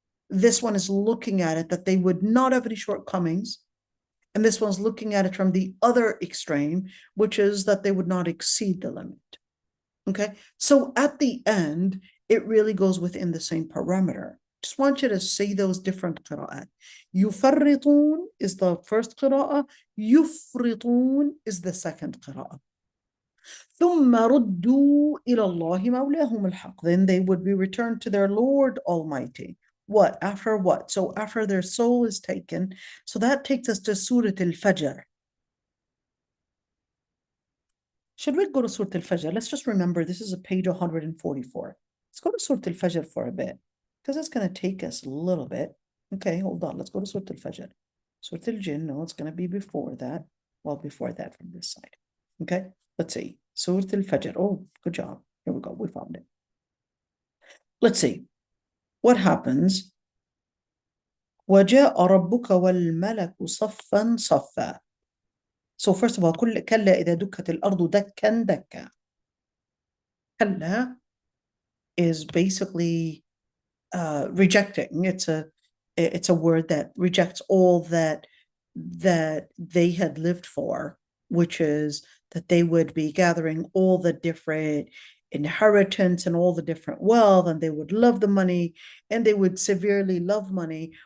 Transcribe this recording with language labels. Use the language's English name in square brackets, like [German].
[English] This one is looking at it that they would not have any shortcomings, and this one's looking at it from the other extreme, which is that they would not exceed the limit. Okay, so at the end, it really goes within the same parameter. Just want you to see those different qira'at. يفرطون is the first qira'ah. يفرطون is the second qira'ah. [Arabic] ثم ردوا إلى الله مولاهم الحق. [English] Then they would be returned to their Lord Almighty. What? After what? So after their soul is taken. So that takes us to Surah al-Fajr. Should we go to Surah al-Fajr? Let's just remember this is a page 144. Let's go to Surah al-Fajr for a bit, because it's going to take us a little bit. Okay, hold on. Let's go to Surah al-Fajr. Surah al-Jinn, no, it's going to be before that. Well, before that from this side. Okay, let's see. Surah al-Fajr. Oh, good job. Here we go. We found it. Let's see what happens. [Arabic] وَجَاءَ رَبُّكَ وَالْمَلَكُ صَفًّا صَفًّا. [English] So first of all, [Arabic] كلا إذا دكت الأرض دكا دكا. [English] كلا is basically rejecting. It's a word that rejects all that they had lived for, which is that they would be gathering all the different inheritance and all the different wealth, and they would love the money, and they would severely love money.